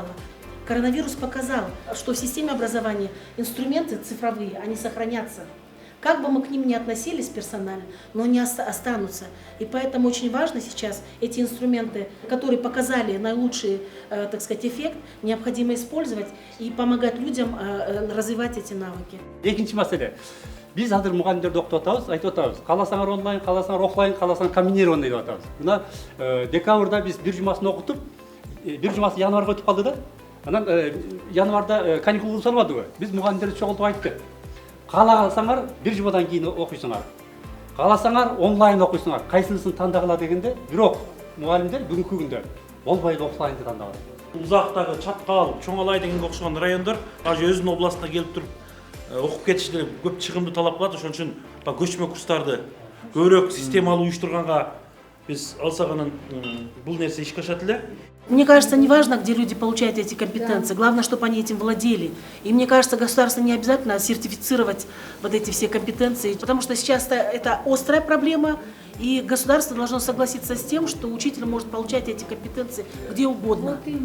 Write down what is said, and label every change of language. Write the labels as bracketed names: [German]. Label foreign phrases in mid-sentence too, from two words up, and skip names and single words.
[Russian] Коронавирус показал, что в системе образования инструменты цифровые, они сохранятся. Как бы мы к ним ни относились персонально, но они останутся. И поэтому очень важно сейчас эти инструменты, которые показали наилучший, так сказать, эффект, необходимо использовать и помогать людям развивать эти навыки. [Kyrgyz] Экинчи маселе. Биз азыр мугалимдерди окутуп атабыз, айтып атабыз. Кааласаңар онлайн, кааласаңар офлайн, кааласаңар комбинированный деп атабыз. Мына декабрда биз бир жумасын окутуп, бир жумасы январга өтүп калды да. Анан январда каникул кылып салбадыбы? Биз мугалимдерди чогултуп айттык. Кааласаңар бир жумадан кийин окуйсуңар. Кааласаңар онлайн окуйсуңар. Кайсынысын тандагыла дегенде, бирок мугалимдер бүгүнкү күндө болбойт офлайнды тандаган. Узактагы Чаткал, Чоңалай дегенге окшогон райондар аж өзүнүн областына келип туруп окуп кетишти көп чыгымды талап кылат. Ошон үчүн көчмө курстарды көбүрөөк системалуу уюштурганга биз алсак анан бул нерсе ишке ашат эле. [Russian] Мне кажется, не важно, где люди получают эти компетенции, главное, чтобы они этим владели. И мне кажется, государство не обязательно сертифицировать вот эти все компетенции, потому что сейчас это острая проблема, и государство должно согласиться с тем, что учитель может получать эти компетенции где угодно.